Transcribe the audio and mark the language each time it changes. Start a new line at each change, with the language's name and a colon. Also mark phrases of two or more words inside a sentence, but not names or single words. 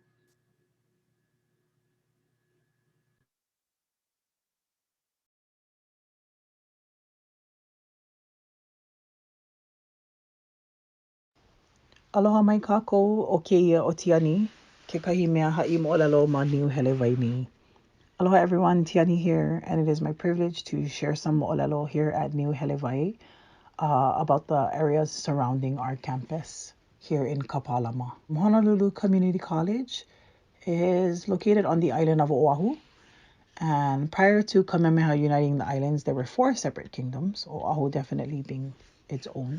Hawaiian: Aloha mai kākou o keia o Tiani, kekahi mea ha'i mo'olelo ma Niuhelewai ni.
English: Aloha everyone, Tiani here, and it is my privilege to share some mo'olelo here at Niuhelewai about the areas surrounding our campus here in Kapalama. Honolulu Community College is located on the island of Oahu, and prior to Kamehameha uniting the islands, there were 4 separate kingdoms, Oahu definitely being its own.